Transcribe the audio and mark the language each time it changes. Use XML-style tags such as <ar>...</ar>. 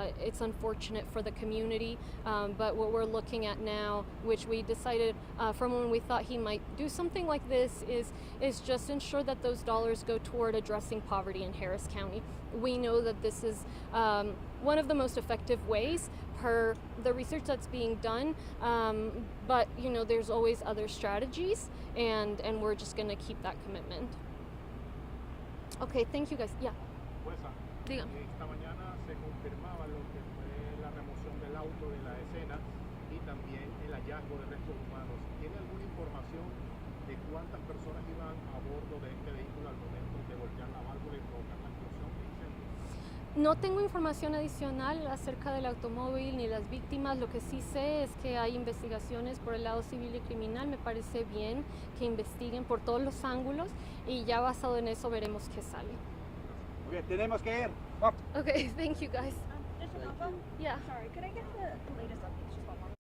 <en>It's unfortunate for the community, but what we're looking at now, which we decided from when we thought he might do something like this, is just ensure that those dollars go toward addressing poverty in Harris County. We know that this is one of the most effective ways per the research that's being done, but there's always other strategies, and we're just going to keep that commitment. Okay, thank you guys. Yeah.</en> <es>Jueza, Dígame. esta mañana se confirmaba lo que fue la remoción del auto de la escena y también el hallazgo de restos humanos. ¿Tiene alguna información de cuántas personas iban a bordo de este vehículo al momento de voltear la válvula y provocar la explosión de incendio? No tengo información adicional acerca del automóvil ni las víctimas. Lo que sí sé es que hay investigaciones por el lado civil y criminal. Me parece bien que investiguen por todos los ángulos y ya basado en eso veremos qué sale. Ok, tenemos que ir.</es> <en>Okay, thank you guys. Just an info? Yeah. Sorry, could I get the latest updates? Just one more.</en>